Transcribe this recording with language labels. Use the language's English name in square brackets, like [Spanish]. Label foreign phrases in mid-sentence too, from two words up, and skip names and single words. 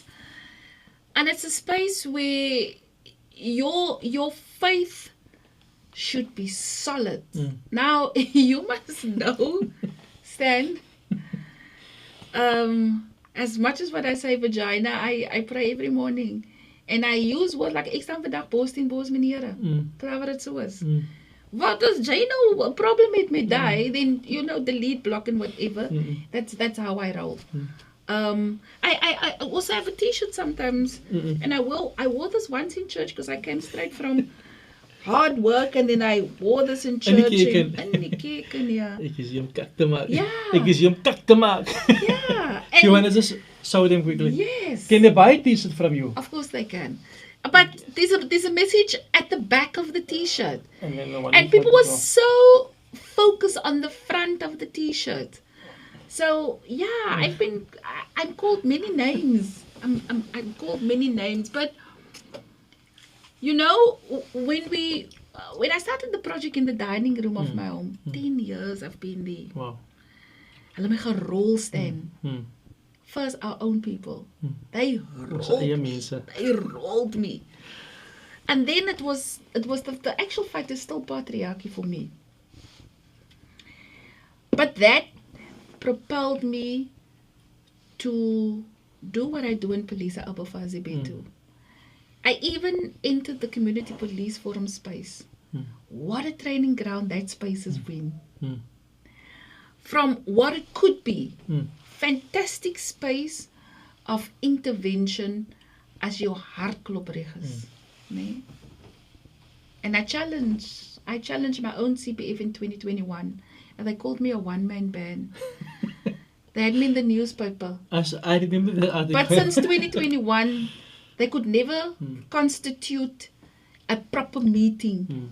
[English] And it's a space where your faith should be solid. Now, you must know, Stan, as much as what I say vagina, I pray every morning. And I use words like, [Afrikaans] ek staan vandag bos teen bos meneere. Klaar wat het so is. Wat as jy nou 'n problem met die, [English] then, delete, block and whatever. That's how I roll. I also have a t-shirt sometimes, and I wore this once in church because I came straight from hard work, and then I wore this in church. [Afrikaans] In die kerk, yeah. Ek is hier om kak te maak. [English] Yeah. [Afrikaans] Ek is hier om kak te maak. [English] Yeah. You want to just show them quickly? Yes. Can they buy a t-shirt from you? Of course they can. But there's a message at the back of the T-shirt. And then the one And in people front were as so focused on the front of the T-shirt. So yeah, I'm called many names. I'm called many names. But you know, when I started the project in the dining room of my home, 10 years I've been there. well. Wow. [Afrikaans] Hulle my gerol staan. Hmm. [English] First our own people. They [Afrikaans] Ons [English] rolled [Afrikaans] eie [English] me. [Afrikaans] mense. [English] They rolled me. And then it was the actual fact is still patriarchy for me. But that propelled me to do what I do in Philisa, Abafazi, Bethu. I even entered the community police forum space. What a training ground that space has been. From what it could be, fantastic space of intervention as your [Afrikaans] hartklop reg is. Nee? [English] And I challenged my own CPF in 2021, and they called me a one-man band. They had me in the newspaper. As I remember the article. But since 2021, they could never constitute a proper meeting.